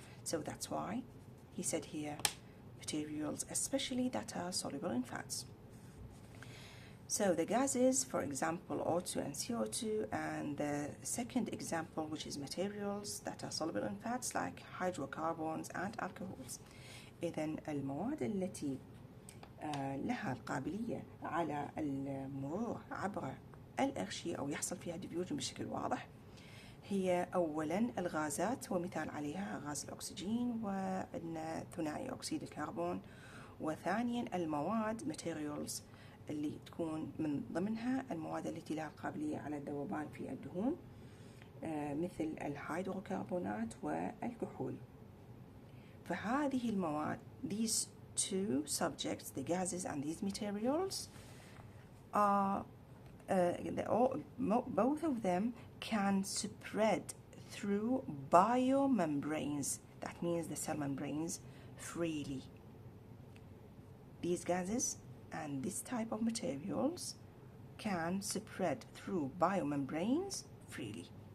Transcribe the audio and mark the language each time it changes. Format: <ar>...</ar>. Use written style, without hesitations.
<en>So that's why he said here materials especially that are soluble in fats. So the gases, for example, O2 and CO2, and the second example, which is materials that are soluble in fats like hydrocarbons and alcohols.</en> <ar>إذن المواد التي لها القابلية على المرور عبر الأغشية أو يحصل فيها ديفيوجن بشكل واضح هي أولا الغازات، ومثال عليها غاز الأكسجين وعندنا ثنائي أكسيد الكربون. وثانيا المواد materials اللي تكون من ضمنها المواد التي لها القابلية على الذوبان في الدهون مثل الهيدروكربونات والكحول. فهذه المواد,</ar> <en>these two subjects, the gases and these materials, are both of them can spread through biomembranes. That means the cell membranes freely. These gases and this type of materials can spread through biomembranes freely.</en>